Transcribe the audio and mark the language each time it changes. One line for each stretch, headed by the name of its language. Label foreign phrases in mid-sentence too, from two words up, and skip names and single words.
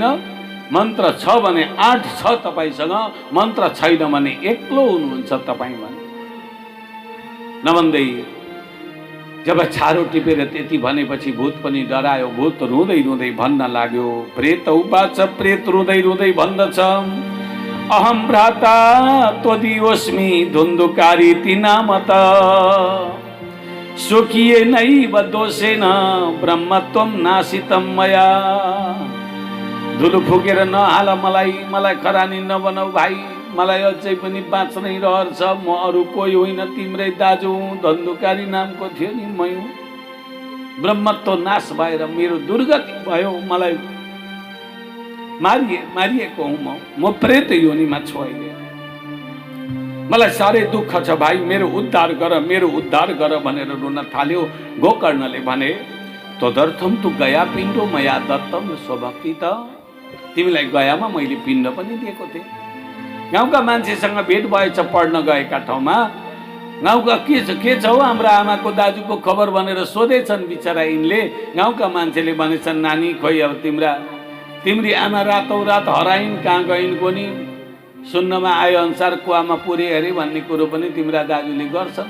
Nepali: मन्त्र छ भने 8 छ तपाईँसँग, मन्त्र छैन भने एक्लो हुनुहुन्छ तपाईँ भने। नभन्दै जब छारो टिपेर त्यति भनेपछि भूत पनि डरायो। भूत रुँदै रुँदै भन्न लाग्यो,
Sanskrit: प्रेत उवाच,
Nepali: प्रेत रुँदै रुँदै भन्दछ,
Sanskrit: अहम भ्राता त्वदियोस्मि धुन्धुकारीति नामत, स्वकीय नैव दोषेन ब्रह्मत्वं नाशितं मया।
Nepali: धुलो फुकेर नहाल मलाई, मलाई खरानी नबनाऊ भाइ, मलाई अझै पनि बाँच्नै रहर छ। म अरू कोही होइन, तिम्रै दाजु हुँ, धन्धुकारी नामको थियो नि मै हुँ। ब्रह्मत्व नाश भएर मेरो दुर्गति भयो, मलाई मारिएको हुँ म प्रेत योनिमा छु अहिले। मलाई साह्रै दुःख छ भाइ, मेरो उद्धार गर, मेरो उद्धार गर भनेर रुन थाल्यो। गोकर्णले भने,
Sanskrit: तदर्थम तु गया पिण्डो मया दत्तम स्वभक्ति त,
Nepali: तिमीलाई गयामा मैले पिण्ड पनि दिएको थिएँ। गाउँका मान्छेसँग भेट भएछ पढ्न गएका ठाउँमा, गाउँका के छ हौ हाम्रो आमाको दाजुको खबर भनेर सोधेछन् बिचरा यिनले। गाउँका मान्छेले भनेछन्, नानी खोइ अब तिम्री आमा रातौँ रात हराइन्, कहाँ गइन् कोनी, सुन्नमा आए अनुसार कुवामा पुरे अरे भन्ने कुरो पनि तिम्रा दाजुले गर्छन्।